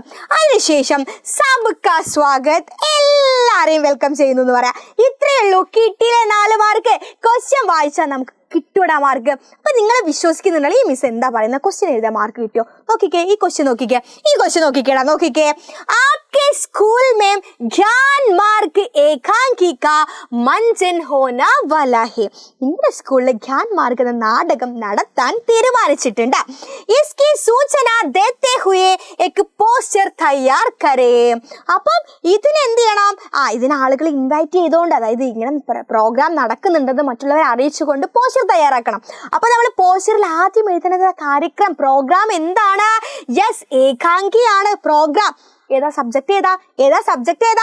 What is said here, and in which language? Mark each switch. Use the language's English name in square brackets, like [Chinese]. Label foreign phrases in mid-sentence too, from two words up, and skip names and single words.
[Malayalam] അതിനുശേഷം [Hindi] सबका स्वागत, [Malayalam] എല്ലാരെയും വെൽക്കം ചെയ്യുന്നു എന്ന് പറയാം. ഇത്രയേ ഉള്ളൂ. കിട്ടിയില്ലേ 4 മാർക്ക്? ക്വസ്റ്റ്യൻ വായിച്ചാൽ നമുക്ക് കിട്ടൂടാ മാർക്ക്. അപ്പൊ നിങ്ങൾ വിശ്വസിക്കുന്നുണ്ടല്ലോ ഈ മിസ് എന്താ പറയുന്നത്, ക്വസ്റ്റ്യൻ എഴുതാൻ മാർക്ക് കിട്ടിയോ? നോക്കിക്കേ, ഈ ക്വസ്റ്റ്യൻ നോക്കിക്കേടാ. [Hindi] आपके स्कूल में ज्ञान मार्ग एकांकिका मंचन होना वाला है. [Malayalam] നിങ്ങളുടെ സ്കൂളിൽ ജ്ഞാൻ മാർഗ് എന്ന നാടകം നടത്താൻ തീരുമാനിച്ചിട്ടുണ്ട്. [Hindi] इसकी सूचना देते हुए एक पोस्टर तैयार करें. [Malayalam] അപ്പം ഇതിന് എന്ത് ചെയ്യണം, ഇതിന് ആളുകളെ ഇൻവൈറ്റ് ചെയ്തുകൊണ്ട്, അതായത് ഇങ്ങനെ പ്രോഗ്രാം നടക്കുന്നുണ്ടെന്ന് മറ്റുള്ളവരെ അറിയിച്ചുകൊണ്ട് പോസ്റ്റർ തയ്യാറാക്കണം. അപ്പൊ നമ്മൾ പോസ്റ്ററിൽ ആദ്യം എഴുതുന്നത് കാര്യക്രം, പ്രോഗ്രാം എന്താണ്? യെസ്, ഏകാംഗിയാണ് പ്രോഗ്രാം. ഏതാ സബ്ജക്ട് ഏതാ?